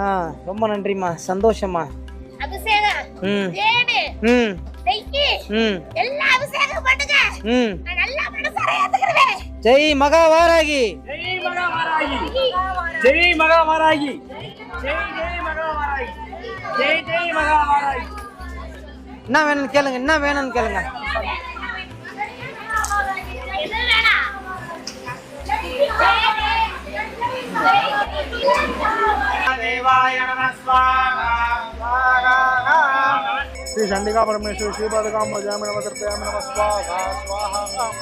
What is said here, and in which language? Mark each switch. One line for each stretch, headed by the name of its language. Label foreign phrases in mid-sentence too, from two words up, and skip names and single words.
Tamil: ரொம்ப நன்றிம்மா, சந்தோஷமா. ம் ம் ம் ம். ஜெய் மகா வாராகி, ஜெய் மகா வாராகி, ஜெய் மகா வாராகி, ஜெய் ஜெய் மகா வாராகி, ஜெய் ஜெய் மகா வாராகி. என்ன வேணும்னு கேளுங்க, என்ன வேணும்னு கேளுங்க.
Sanskrit: श्री चंडिका परमेश्वर श्री पादुकां भजामि नमः तर्पयामि नमः स्वाहा स्वाहा।